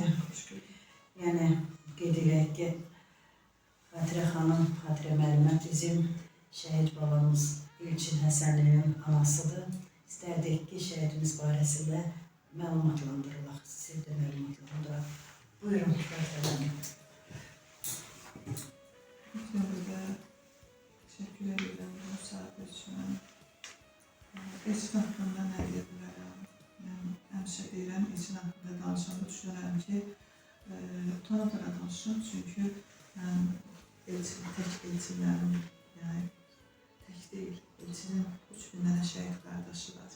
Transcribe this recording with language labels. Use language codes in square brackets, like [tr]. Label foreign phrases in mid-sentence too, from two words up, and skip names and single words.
[az] Yəni qeyd eləyək ki, Xatirə xanım, Xatirə müəllimə bizim şəhid babamız İlçin Həsənlinin anasıdır. İstərdik ki, şəhidimiz barəsində məlumatlandırılaq, sizi də məlumatlandıraq. Buyurun, Xatirə müəllim. [tr] Öncelikle teşekkür ederim bu misafir üçün. [az] İlçin haqqında nə deyə bilərəm? Mən həmişə deyirəm, İlçin haqqında danışanda düşünürəm ki, utana-utana danışım. Çünki mən tək İlçinlərim, yəni tək deyil, İlçinin 3000 dənə şəhid qardaşı var.